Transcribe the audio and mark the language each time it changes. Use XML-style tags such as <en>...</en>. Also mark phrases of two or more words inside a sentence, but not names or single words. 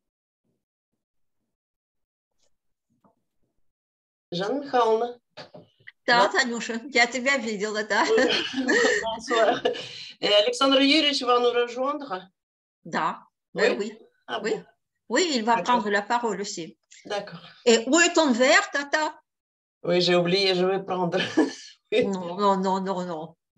<fr>Jeanne Galme.</fr> <ru>Да, Танюша, я тебя видела, да.</ru> <fr>Bonsoir. Et Alexandre Юрьевич va nous rejoindre?</fr> <ru>Да,</ru> <fr>Oui. oui. Ah Oui. bon. Oui, il va D'accord. prendre la parole aussi. D'accord. Et où est ton verre, Tata? Oui, j'ai oublié, je vais prendre. Oui. Non, non, non, non, non.</fr>